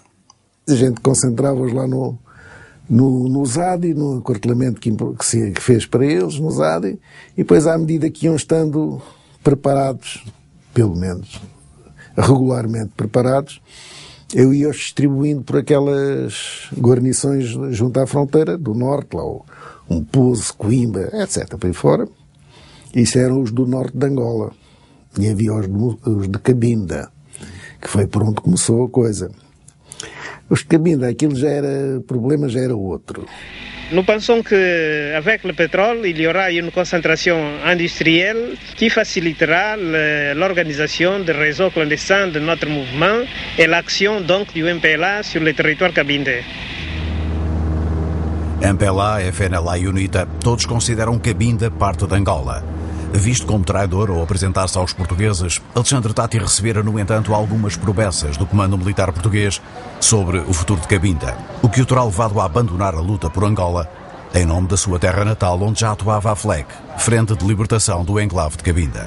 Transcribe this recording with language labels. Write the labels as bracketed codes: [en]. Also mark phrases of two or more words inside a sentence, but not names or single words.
[pt] A gente concentrava-os lá no ZADI, no aquartelamento que se fez para eles, no ZADI, e depois, à medida que iam estando preparados, pelo menos regularmente preparados, eu ia-os distribuindo por aquelas guarnições junto à fronteira do norte, lá um Pouso, Coimbra, etc., para aí fora. Isso eram os do norte de Angola. E havia os de Cabinda, que foi por onde começou a coisa. Os de Cabinda, aquilo o problema já era outro. [fr] Nous pensons qu'avec le pétrole, il y aura une concentration industrielle qui facilitera l'organisation des réseaux clandestins de notre mouvement et l'action donc du MPLA sur le territoire cabindé. [pt] MPLA, FNLA e UNITA, todos consideram Cabinda parte de Angola. Visto como traidor ao apresentar-se aos portugueses, Alexandre Tati recebera, no entanto, algumas promessas do comando militar português sobre o futuro de Cabinda, o que o terá levado a abandonar a luta por Angola, em nome da sua terra natal, onde já atuava a FLEC, Frente de Libertação do Enclave de Cabinda.